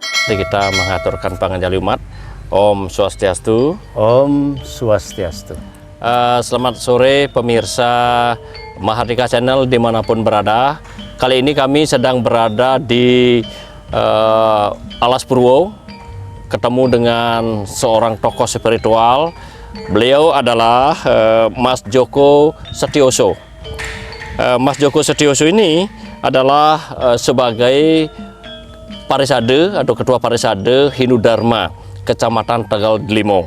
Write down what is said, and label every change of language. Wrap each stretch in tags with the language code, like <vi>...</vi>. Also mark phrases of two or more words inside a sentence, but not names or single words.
<id>pasti kita mengaturkan panganjali umat. Om Swastiastu. Om Swastiastu. Selamat sore pemirsa Mahardika Channel dimanapun berada. Kali ini kami sedang berada di Alas Purwo, ketemu dengan seorang tokoh spiritual. Beliau adalah Mas Djoko Setioso. Mas Djoko Setioso ini adalah sebagai Parisade atau Ketua Parisade Hindu Dharma Kecamatan Tegal Delimo.</id>